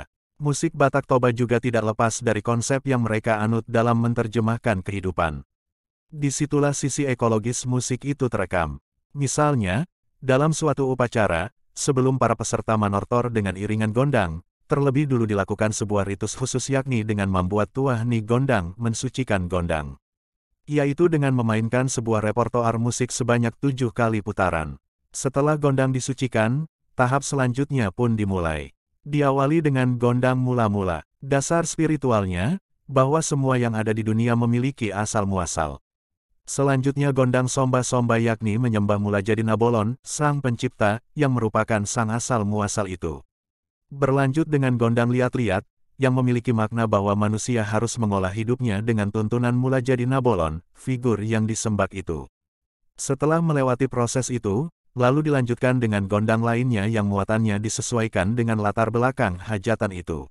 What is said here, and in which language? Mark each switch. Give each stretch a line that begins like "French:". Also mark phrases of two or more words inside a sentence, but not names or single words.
Indonesian: Musik Batak Toba juga tidak lepas dari konsep yang mereka anut dalam menerjemahkan kehidupan. Disitulah sisi ekologis musik itu terekam. Misalnya, dalam suatu upacara, sebelum para peserta manortor dengan iringan gondang, terlebih dulu dilakukan sebuah ritus khusus yakni dengan membuat
Batak Toba: tuah ni gondang
Indonesian: mensucikan gondang. Yaitu dengan memainkan sebuah repertoar musik sebanyak 7 kali putaran. Setelah gondang disucikan, tahap selanjutnya pun dimulai. Diawali dengan gondang mula-mula. Dasar spiritualnya, bahwa semua yang ada di dunia memiliki asal-muasal. Selanjutnya gondang somba-somba yakni menyembah mula jadi Nabolon, sang pencipta, yang merupakan sang asal-muasal itu. Berlanjut dengan gondang liat-liat, yang memiliki makna bahwa manusia harus mengolah hidupnya dengan tuntunan mula jadi Nabolon, figur yang disembah itu. Setelah melewati proses itu, lalu dilanjutkan dengan gondang lainnya yang muatannya disesuaikan dengan latar belakang hajatan itu.